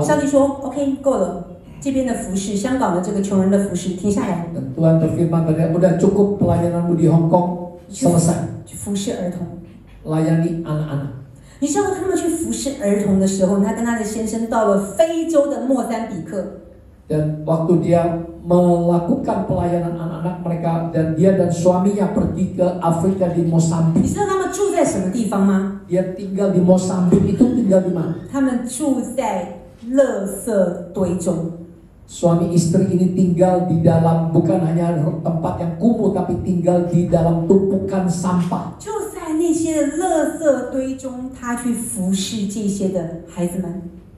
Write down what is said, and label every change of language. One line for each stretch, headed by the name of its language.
Chinese: 上帝说 ：“OK， 够了，这边的服饰，香港的这个穷人的服饰，停下来。”
Indonesian: Dan Tuhan berfirman pada dia, udah cukup pelayananmu di Hong Kong, selesai.
Chinese: 去服侍儿童。
Indonesian: Layani anak-anak.
Chinese: 你知道他们去服侍儿童的时候，他跟他的先生到了非洲的莫桑比克。
Indonesian: Dan waktu dia melakukan pelayanan anak-anak mereka dan dia dan suaminya pergi ke Afrika di Mosambik.
Chinese: 你知道他们住在什么地方吗？
Indonesian: Dia tinggal di Mosambik itu tinggal di mana?
Chinese: 他们住在垃圾堆中。
Indonesian: Suami istri ini tinggal di dalam bukan hanya tempat yang kumuh tapi tinggal di dalam tumpukan sampah.
Chinese: 就在那些的垃圾堆中，他去服侍这些的孩子们。